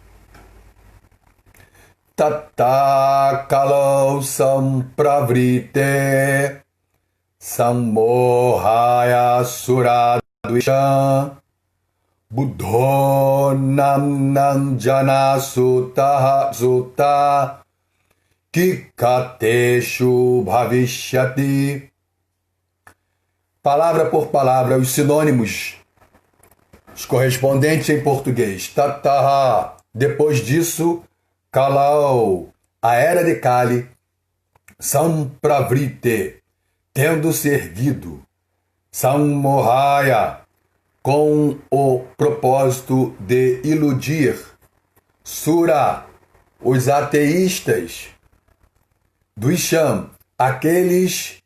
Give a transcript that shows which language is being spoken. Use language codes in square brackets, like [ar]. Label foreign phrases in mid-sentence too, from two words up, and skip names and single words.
[sa] Tata kalau sampravrite samohaya suradvisham buddho nananjana sutta kikateshu bhavishyati. [pt] Palavra por palavra, os sinônimos, os correspondentes em português. Tataha, depois disso, Kalau, a era de Kali, Sampravrite, tendo-se erguido, Samohaya, com o propósito de iludir, Sura, os ateístas, Dvisham, aqueles...